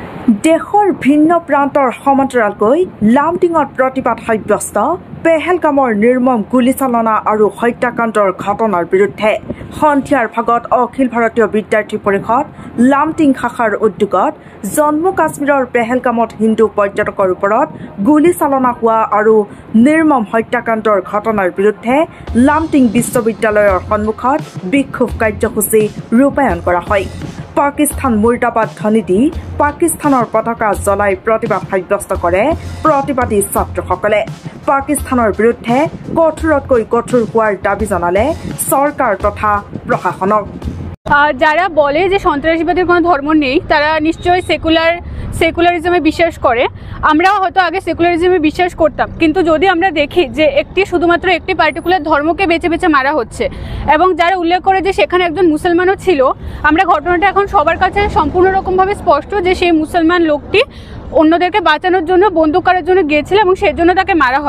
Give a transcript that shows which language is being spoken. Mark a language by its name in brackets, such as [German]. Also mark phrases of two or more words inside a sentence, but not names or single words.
[Assamese] দেশৰ ভিন্ন প্ৰান্তৰ সমান্তৰালকৈ লামডিঙত প্ৰতিবাদ সাব্যস্ত পেহেলগামৰ নিৰ্মম গুলীচালনা আৰু হত্যাকাণ্ডৰ ঘটনাৰ বিৰুদ্ধে সন্ধিয়াৰ ভাগত অখিল ভাৰতীয় বিদ্যাৰ্থী পৰিষদ লামডিং শাখাৰ উদ্যোগত জম্মু কাশ্মীৰৰ পেহেলগামত হিন্দু পৰ্যটকৰ ওপৰত গুলীচালনা হোৱা আৰু নিৰ্মম হত্যাকাণ্ডৰ ঘটনাৰ বিৰুদ্ধে লামডিং বিশ্ববিদ্যালয়ৰ সন্মুখত বিক্ষোভ কাৰ্যসূচী ৰূপায়ণ কৰা হয়। পাকিস্তান মুৰ্দাবাদ ধ্বনি দি পাকিস্তানৰ পতাকা জ্বলাই প্ৰতিবাদ সাব্যস্ত কৰে প্ৰতিবাদী ছাত্ৰসকলে। পাকিস্তানৰ বিৰুদ্ধে কঠোৰতকৈ কঠোৰ হোৱাৰ দাবী জনালে চৰকাৰ তথা প্ৰশাসনক। [Bangla] যারা বলে যে সন্ত্রাসবাদের কোনো ধর্ম নেই তারা নিশ্চয়ই সেকুলারিজমে বিশ্বাস করে। আমরাও হয়তো আগে সেকুলারিজমে বিশ্বাস করতাম, কিন্তু যদি আমরা দেখি যে শুধুমাত্র একটি পার্টিকুলার ধর্মকে বেছে বেছে মারা হচ্ছে এবং যারা উল্লেখ করে যে সেখানে একজন মুসলমানও ছিল, আমরা ঘটনাটা এখন সবার কাছে সম্পূর্ণ রকমভাবে স্পষ্ট যে সেই মুসলমান লোকটি অন্যদেরকে বাঁচানোর জন্য বন্দুক করার জন্য গিয়েছিল এবং সেজন্য তাকে মারা হয়।